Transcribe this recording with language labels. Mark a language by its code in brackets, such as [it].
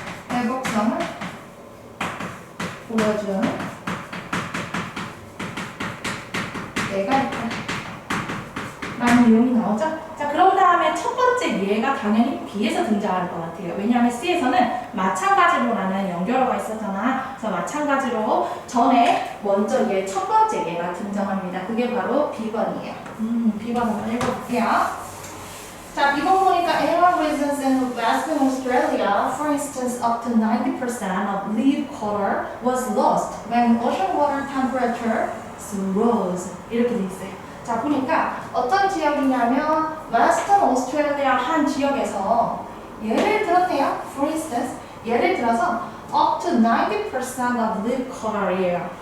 [ko] 회복성을 보여준 예가 있다 라는 내용이 나오죠. 자, 그런 다음에 첫 번째 예가 당연히 B에서 등장할 것 같아요. 왜냐하면 C에서는 마찬가지로라는 연결어가 있었잖아. 그래서 마찬가지로 전에 먼저 첫 번째 예가 등장합니다. 그게 바로 B번이에요. B번 한번 읽어볼게요. 자, B번 보니까 [en] Inland regions in Western Australia, for instance, up to 90% of leaf cover was lost when ocean water temperature rose. [ko] 이렇게 돼 있어요. 자, 보니까 어떤 지역이냐면 웨스턴 오스트레일리아 한 지역에서 예를 들었네요. [en] For instance, [ko] 예를 들어서 [en] up to 90% of leaf cover이에요.